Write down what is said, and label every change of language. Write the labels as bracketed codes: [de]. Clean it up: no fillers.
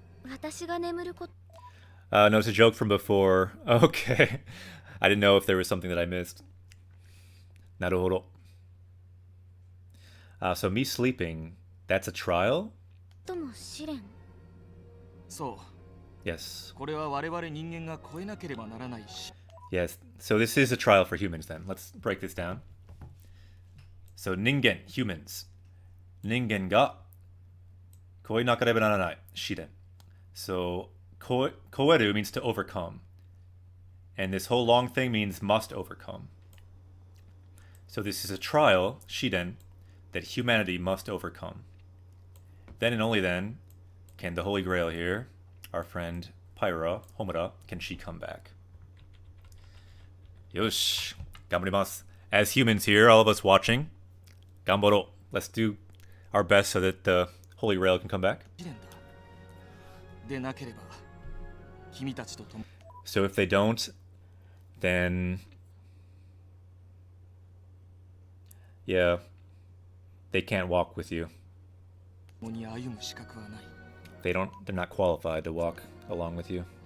[ja] 私が眠ること [en] No, it's a joke from before. Okay. I didn't know if there was something that I missed. Naruhodo. So me sleeping, that's a trial? [ja] とも試練。そう。 [en] Yes. [ja] これは我々人間が超えなければならないし。 [en] Yes. So this is a trial for humans then. Let's break this down. So ningen, humans. [ja] Ningen ga koi nakareba naranai, shiren. [en] So koeru means to overcome. And this whole long thing means must overcome. So this is a trial, shiren, that humanity must overcome. Then and only then can the Holy Grail here, our friend Pyra, Homura, can she come back. [ja] Yosh, ganbarimasu. [en] As humans here, all of us watching, [ja] ganbaro. [en] Let's do our best so that the Holy Grail can come back. [ja] でなければ君たちと共 [en] So if they don't, then yeah, they can't walk with you. [ja] に歩む資格はない。 [en] They're not qualified to walk along with you.